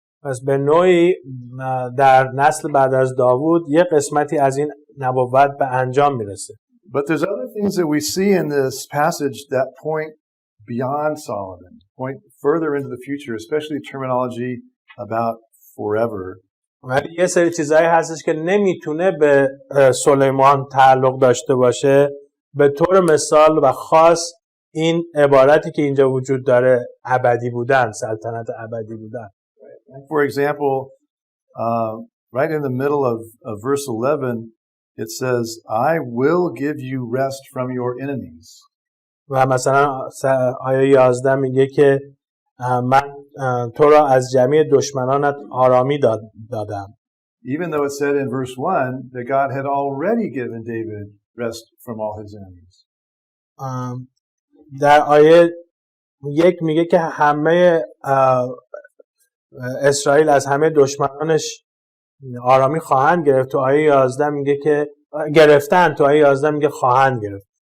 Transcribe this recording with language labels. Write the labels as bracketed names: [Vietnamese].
[Persian] پس به نوعی در نسل بعد از داوود یه قسمتی از این نبوت به انجام میرسه. [English] But there's other things that we see in this passage that point beyond Solomon, point further into the future, especially terminology about forever. [Persian] ولی یه سری چیزایی هستش که نمیتونه به سلیمان تعلق داشته باشه. به طور مثال و خاص این عبارتی که اینجا وجود داره ابدی بودن، سلطنت ابدی بودن. [English] For example, right in the middle of verse 11, it says, I will give you rest from your enemies. [Persian] و مثلا آیه 11 میگه که من تو را از جمعی دشمنانت آرامی دادم. [English] Even though it said in verse 1 that God had already given David rest from all his enemies. [Persian] در آیه 1 میگه که همه اسرائیل از همه دشمنانش آرامی خواهند گرفت. تو آیه 11 میگه که گرفتن، تو آیه 11 میگه خواهند گرفت.